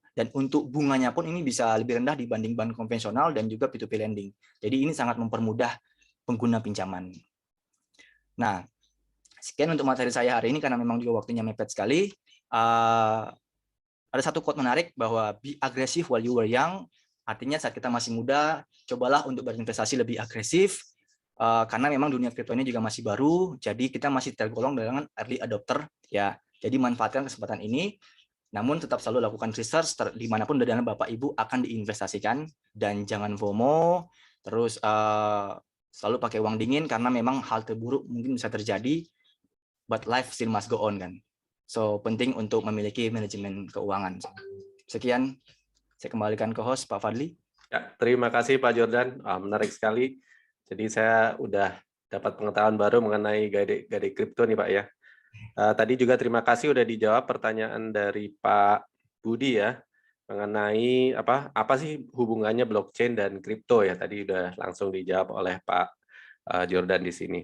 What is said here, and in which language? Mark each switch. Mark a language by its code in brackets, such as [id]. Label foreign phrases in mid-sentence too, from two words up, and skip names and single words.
[id] Dan untuk bunganya pun ini bisa lebih rendah dibanding bank konvensional dan juga [en] P2P lending. [id] Jadi ini sangat mempermudah pengguna pinjaman. Nah, sekian untuk materi saya hari ini karena memang juga waktunya mepet sekali. Ada satu quote menarik bahwa [en] be aggressive while you were young. [id] Artinya saat kita masih muda, cobalah untuk berinvestasi lebih agresif. Karena memang dunia kripto ini juga masih baru, jadi kita masih tergolong dengan [en] early adopter [id] ya. Jadi manfaatkan kesempatan ini, namun tetap selalu lakukan research dimanapun dana Bapak Ibu akan diinvestasikan, dan jangan FOMO. Terus selalu pakai uang dingin karena memang hal terburuk mungkin bisa terjadi, [en] but life still must go on kan. [id] So penting untuk memiliki manajemen keuangan. Sekian, saya kembalikan ke host Pak Fadli. Ya, terima kasih Pak Jordan, menarik sekali. Jadi saya udah dapat pengetahuan baru mengenai Gadai Crypto nih Pak ya. Tadi juga terima kasih udah dijawab pertanyaan dari Pak Budi ya, mengenai apa sih hubungannya blockchain dan kripto ya, tadi udah langsung dijawab oleh Pak Jordan di sini.